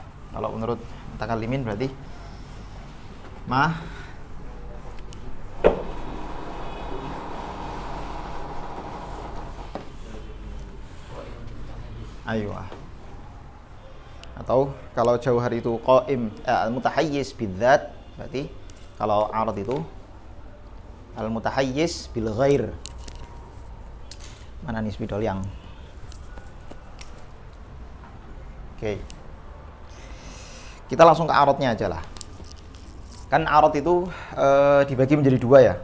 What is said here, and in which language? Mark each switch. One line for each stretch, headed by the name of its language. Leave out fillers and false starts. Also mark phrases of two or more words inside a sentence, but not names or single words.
Indonesian: Kalau menurut mutakallimin berarti aywa. Atau kalau jauhar itu
Arabic: قائم المتحيز بذاته,
Indonesian: berarti kalau arad itu
Arabic: المتحيز بالغير.
Indonesian: Mana nisbi dolyang? Oke. Kita langsung ke aradnya aja lah. Kan arad itu dibagi menjadi dua ya.